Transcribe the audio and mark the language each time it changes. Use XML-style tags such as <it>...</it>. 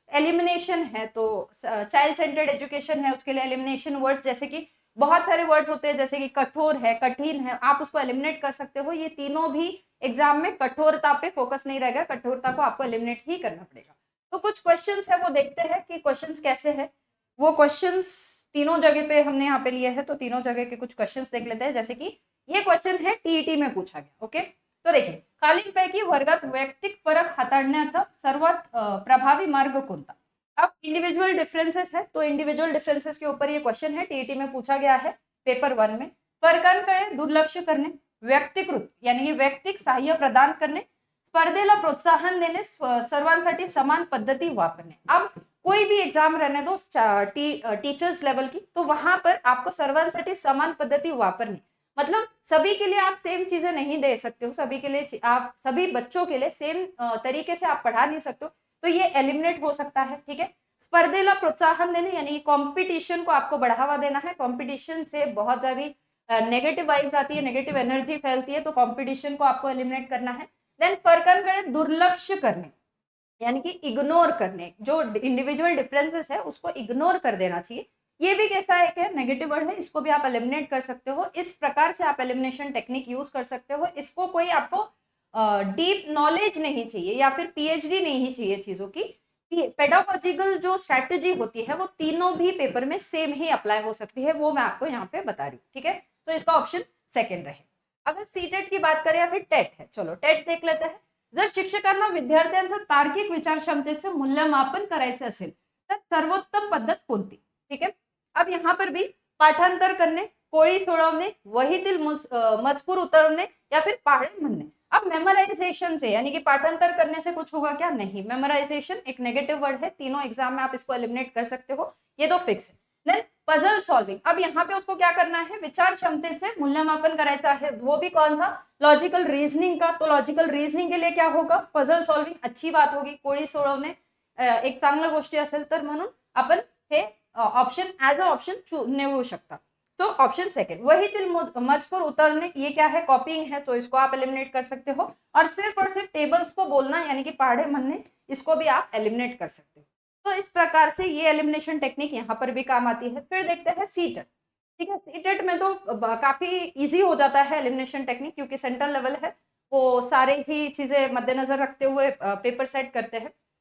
<hi>Elimination है, तो child centred education है, उसके लिए एलिमिनेशन वर्ड्स, जैसे कि बहुत सारे वर्ड्स होते हैं, जैसे कि कठोर है, कठिन है, आप उसको एलिमिनेट कर सकते हो। ये तीनों भी एग्जाम में कठोरता पे फोकस नहीं रहेगा, कठोरता को आपको एलिमिनेट ही करना पड़ेगा। तो कुछ क्वेश्चंस है वो देखते हैं कि क्वेश्चंस कैसे है। वो क्वेश्चंस तीनों जगह पे हमने यहाँ पे लिए हैं, तो तीनों जगह के कुछ क्वेश्चंस देख लेते हैं। जैसे कि ये क्वेश्चन है टीईटी में पूछा गया।</hi> <mr>ओके, तो देखिए, खालीलपैकी वर्गात वैयक्तिक फरक हाताळण्याचा सर्वात प्रभावी मार्ग कोणता।</mr> <hi>अब इंडिविजुअल डिफरेंसेस है, तो इंडिविजुअल डिफरेंसेस के ऊपर ये क्वेश्चन है, टीईटी में पूछा गया है पेपर 1 में।</hi> <mr>फरकांकडे दुर्लक्ष करणे, व्यक्तिकृत यानी कि वैयक्तिक सहाय्य प्रदान करणे, स्पर्धेला प्रोत्साहन देणे, सर्वांसाठी समान पद्धती वापरणे।</mr> <hi>अब कोई भी एग्जाम रहने दो टीचर्स लेवल की, तो वहां पर आपको</hi> <mr>सर्वांसाठी समान पद्धति वापरनी,</mr> <hi>मतलब सभी के लिए आप सेम चीजें नहीं दे सकते हो, सभी के लिए आप, सभी बच्चों के लिए सेम तरीके से आप पढ़ा नहीं सकते हो। तो ये एलिमिनेट हो सकता है। ठीक है,</hi> <mr>स्पर्धेला प्रोत्साहन देने</mr> <hi>यानी कॉम्पिटिशन को आपको बढ़ावा देना है। कॉम्पिटिशन से बहुत ज्यादा नेगेटिव वाइब्स आती है, नेगेटिव एनर्जी फैलती है, तो कॉम्पिटिशन को आपको एलिमिनेट करना है। देन फर्कन दुर्लक्ष्य करने यानी कि इग्नोर करने, जो इंडिविजुअल डिफरेंसेस है उसको इग्नोर कर देना चाहिए। ये भी कैसा है कि नेगेटिव वर्ड है, इसको भी आप एलिमिनेट कर सकते हो। इस प्रकार से आप एलिमिनेशन टेक्निक यूज कर सकते हो। इसको कोई आपको डीप नॉलेज नहीं चाहिए या फिर पीएचडी नहीं चाहिए चीजों की। पेडागोजिकल जो स्ट्रैटेजी होती है वो तीनों भी पेपर में सेम ही अप्लाई हो सकती है, वो मैं आपको यहाँ पे बता रही हूँ। ठीक है, तो इसका ऑप्शन सेकंड रहे। अगर सीटेट की बात करें या फिर टेट है, चलो टेट देख लेते हैं।</hi> <mr>जर शिक्षकांना विद्यार्थ्यांचं तार्किक विचार क्षमतेचं मूल्यमापन करायचे असेल तर सर्वोत्तम पद्धत कोणती?</mr> <hi>ठीक है, अब यहाँ पर भी</hi> <mr>पाठांतर करणे, कोळी सोडवणे, वहीतील मजकूर उतरवणे</mr> <hi>या फिर</hi> <mr>पहाड़े म्हणणे।</mr> <hi>अब मेमोराइजेशन से यानी कि पाठांतर करने से कुछ होगा क्या? नहीं। मेमोराइजेशन एक नेगेटिव वर्ड है, तीनों एग्जाम में आप इसको एलिमिनेट कर सकते हो, ये तो फिक्स है। देन पजल सॉल्विंग, अब यहाँ पे उसको क्या करना है? विचार क्षमतेचे मूल्यमापन करायचा है, वो भी कौन सा? लॉजिकल रीजनिंग का। तो लॉजिकल रीजनिंग के लिए क्या होगा? पजल सॉल्विंग अच्छी बात होगी,</hi> <mr>कोळी सोडवणे एक चांगल्या गोष्टी असेल तर, म्हणून आपण हे ऑप्शन एज अ ऑप्शन निवडू शकता।</mr> <hi>तो ऑप्शन सेकंड।</hi> <mr>वहीतील मजकूर उतरने,</mr> <hi>ये क्या है? कॉपीइंग है, तो इसको आप एलिमिनेट कर सकते हो। और सिर्फ टेबल्स को बोलना यानी कि</hi> <mr>पहाड़े म्हणने,</mr> <hi>इसको भी आप एलिमिनेट कर सकते हो। तो इस प्रकार से ये एलिमिनेशन टेक्निक यहाँ पर भी काम आती है। फिर देखते हैं सीटेट। ठीक है, सीटेट में तो काफी इजी हो जाता है एलिमिनेशन टेक्निक, क्योंकि सेंट्रल लेवल है, वो सारे ही चीजें मद्देनजर रखते हुए पेपर सेट करते हैं।</hi>